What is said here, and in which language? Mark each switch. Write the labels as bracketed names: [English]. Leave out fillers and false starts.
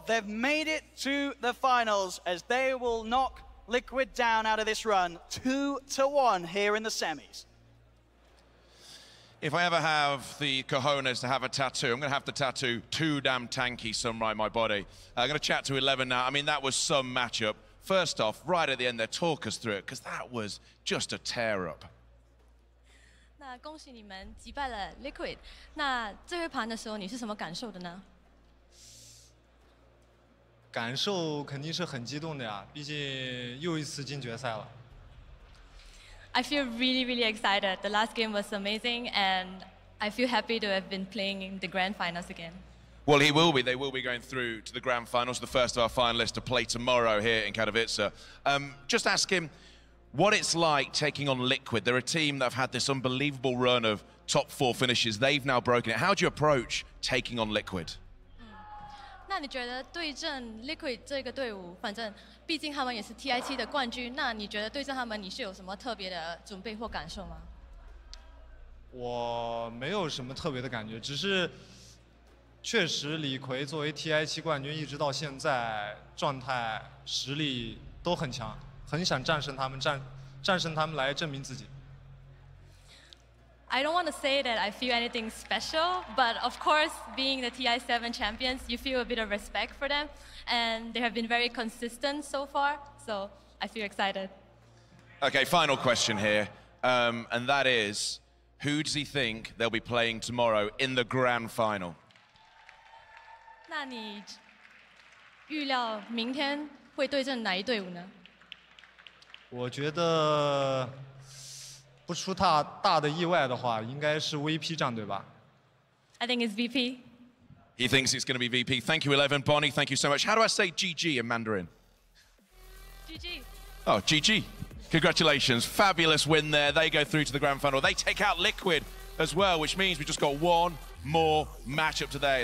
[English] They've made it to the finals as they will knock Liquid down out of this run 2-1 here in the semis. If I ever have the cojones to have a tattoo, I'm going to have the tattoo too damn tanky somewhere on my body. I'm going to chat to 11 now. I mean, that was some matchup. First off, right at the end there, talk us through it, because that was just a tear-up. [Chinese] 那恭喜你们击败了 Liquid。那最后一盘的时候，你是什么感受的呢？感受肯定是很激动的呀，毕竟又一次进决赛了。 [English] I feel really, really excited. The last game was amazing, and I feel happy to have been playing in the grand finals again. Well, he will be. They will be going through to the grand finals, the first of our finalists to play tomorrow here in Katowice. Just ask him what it's like taking on Liquid. They're a team that have had this unbelievable run of top 4 finishes. They've now broken it. How do you approach taking on Liquid? [Chinese] 那你觉得对阵 Liquid 这个队伍，反正毕竟他们也是 TI7 的冠军，那你觉得对阵他们，你是有什么特别的准备或感受吗？我没有什么特别的感觉，只是确实李逵作为 TI7 冠军一直到现在，状态实力都很强，很想战胜他们，战胜他们来证明自己。 [English] I don't want to say that I feel anything special, but of course, being the TI7 champions, you feel a bit of respect for them, and they have been very consistent so far, so I feel excited. Okay, final question here, and that is, who does he think they'll be playing tomorrow in the grand final? [Chinese] 那你预料明天会对阵哪一队伍呢？我觉得。不出太大的意外的话，应该是 VP 战队吧。 [English] I think it's VP. He thinks it's going to be VP. Thank you, 11. Bonnie, thank you so much. How do I say GG in Mandarin? GG. Oh, GG. Congratulations. Fabulous win there. They go through to the grand final. They take out Liquid as well, which means we just got one more matchup today.